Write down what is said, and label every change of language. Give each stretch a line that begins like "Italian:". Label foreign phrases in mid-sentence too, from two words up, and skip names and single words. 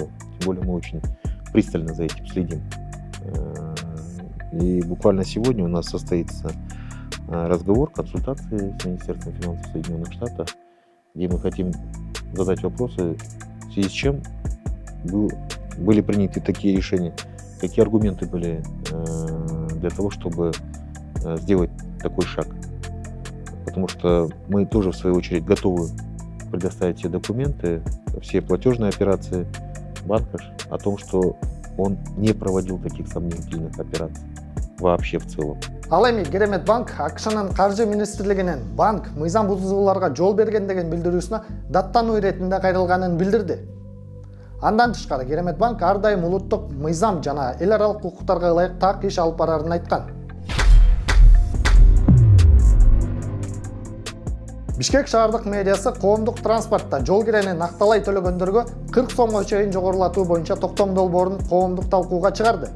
Russian: Тем более мы очень пристально за этим следим. И буквально сегодня у нас состоится разговор, консультации с Министерством финансов Соединенных Штатов, где мы хотим задать вопросы, в связи с чем были приняты такие решения, какие аргументы были для того, чтобы сделать такой шаг. Потому что мы тоже, в свою очередь, готовы предоставить все документы, все платежные операции банка о том, что он не проводил таких сомнительных операций вообще в целом.
Kyrgyz: Ал эми Керемет банк АКШнын каржы министрлигинин банк мыйзам бузууларга жол берген деген билдирүүсүнө даттануу иретинде кайрылганын билдирди. Андан тышкары Керемет банк ар дайым улуттук мыйзам жана эл аралык укуктарга ылайык так иш алып барарын айткан. Бишкек шаардык мэриясы коомдук транспортто жол кирени накталай төлөгөндөргө 40 сомго чейин жогорулатуу боюнча токтом долбоорун коомдук талкууга чыгарды.